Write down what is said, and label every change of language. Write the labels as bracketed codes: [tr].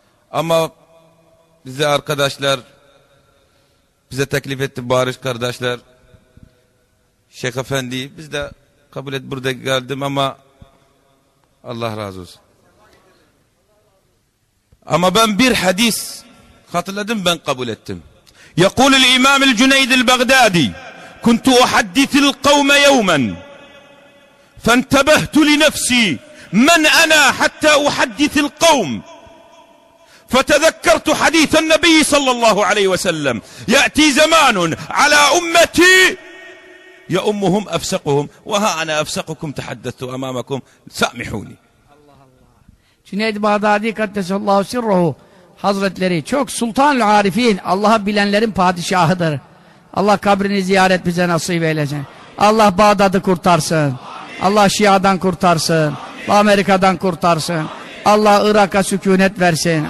[tr] Ama bize arkadaşlar, bize teklif etti Barış kardeşler, Şeyh Efendi, biz de kabul et, burada geldim ama Allah razı olsun. Ama ben bir hadis hatırladım, ben kabul ettim. [ar] يقول الإمام الجنيد البغدادي كنت أحدث القوم يوما فانتبهت لنفسي من أنا حتى أحدث القوم فتذكرت حديث النبي صلى الله عليه وسلم يأتي زمان على أمتي يأمهم أفسقهم وها أنا أفسقكم تحدثت أمامكم سامحوني. [tr] Cüneyd Bağdadi kaddesallahu sirruhu hazretleri çok sultanül arifin, Allah'ı bilenlerin padişahıdır. Allah kabrini ziyaret bize nasip eylesin. Allah Bağdat'ı kurtarsın. Amin. Allah Şia'dan kurtarsın. Amin. Amerika'dan kurtarsın. Amin. Allah Irak'a sükunet versin.